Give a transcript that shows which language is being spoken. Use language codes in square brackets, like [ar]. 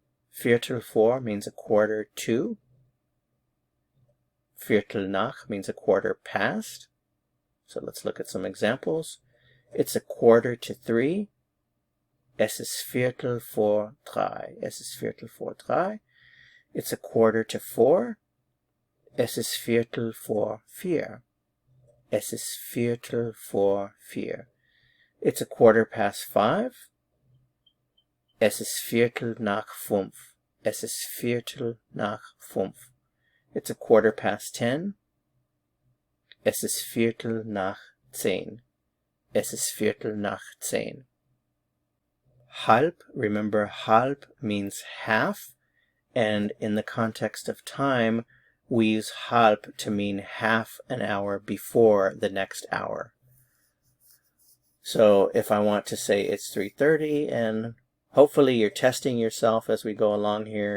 [en] Viertel vor means a quarter to. Viertel nach means a quarter past. So let's look at some examples. It's a quarter to 3. [de] Es ist Viertel vor 3. Es ist Viertel vor 3. [en] It's a quarter to 4. [de] Es ist Viertel vor 4. Es ist Viertel vor 4. [en] It's a quarter past 5. [de] Es ist Viertel nach 5. Es ist Viertel nach 5. [en] It's a quarter past 10. [de] Es ist Viertel nach 10. Es ist Viertel nach 10. [en] Halb, remember halb means half, and in the context of time, we use halb to mean half an hour before the next hour. So if I want to say it's 3:30, and hopefully you're testing yourself as we go along here.